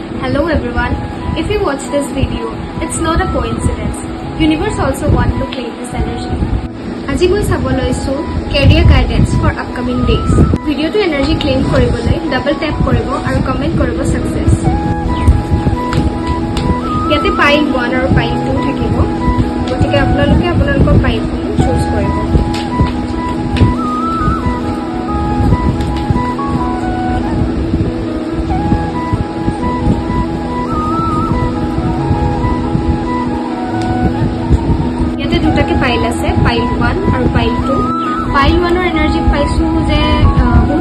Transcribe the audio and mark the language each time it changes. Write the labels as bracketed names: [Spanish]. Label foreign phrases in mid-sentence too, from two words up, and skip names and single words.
[English] Hello everyone. If you watch this video, it's not a coincidence. Universe also want to claim this energy. [Assamese] আজি মই চাব লৈছো [English] career guidance for upcoming days. [Assamese] ভিডিওটো [English] energy claim [Assamese] কৰিবলৈ [English] double tap [Assamese] কৰিব আৰু comment কৰিব success. ইয়াতে pile 1 আৰু pile 2 থাকিব. গতিকে আপোনালোকে আপোনালোকৰ pile choose কৰিব. Pile আছে pile 1 আৰু pile 2 pile 1 ৰ এনাৰ্জি পাইছো যে বহুত